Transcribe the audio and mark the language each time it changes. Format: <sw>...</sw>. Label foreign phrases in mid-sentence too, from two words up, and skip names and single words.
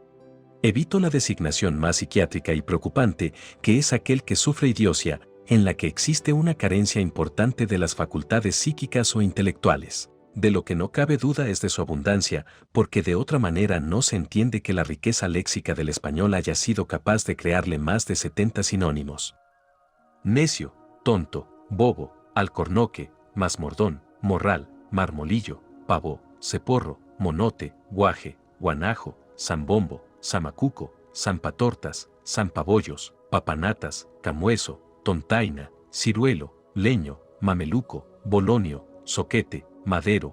<es>Evito la designación más psiquiátrica y preocupante, que es aquel que sufre idiocia, en la que existe una carencia importante de las facultades psíquicas o intelectuales. De lo que no cabe duda es de su abundancia, porque de otra manera no se entiende que la riqueza léxica del español haya sido capaz de crearle más de 70 sinónimos. Necio, tonto, bobo, alcornoque, masmordón, morral, marmolillo, pavo, ceporro, monote, guaje, guanajo, zambombo, zamacuco, zampatortas, zampabollos, papanatas, camueso, tontaina, ciruelo, leño, mameluco, bolonio, soquete, madero,</es>